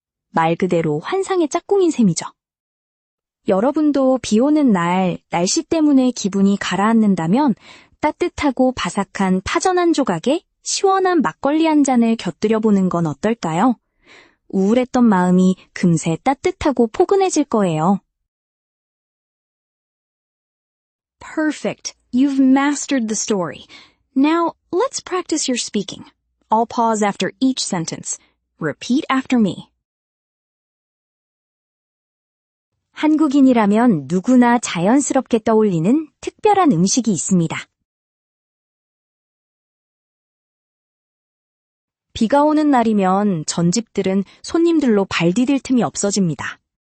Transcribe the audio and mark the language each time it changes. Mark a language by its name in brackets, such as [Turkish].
[Korean] 말 그대로 환상의 짝꿍인 셈이죠. 여러분도 비 오는 날 날씨 때문에 기분이 가라앉는다면 따뜻하고 바삭한 파전 한 조각에 시원한 막걸리 한 잔을 곁들여 보는 건 어떨까요? 우울했던 마음이 금세 따뜻하고 포근해질 거예요. [English] Perfect. You've mastered the story. Now, let's practice your speaking. I'll pause after each sentence. Repeat after me. [Korean] 한국인이라면 누구나 자연스럽게 떠올리는 특별한 음식이 있습니다. 비가 오는 날이면 전집들은 손님들로 발디딜 틈이 없어집니다.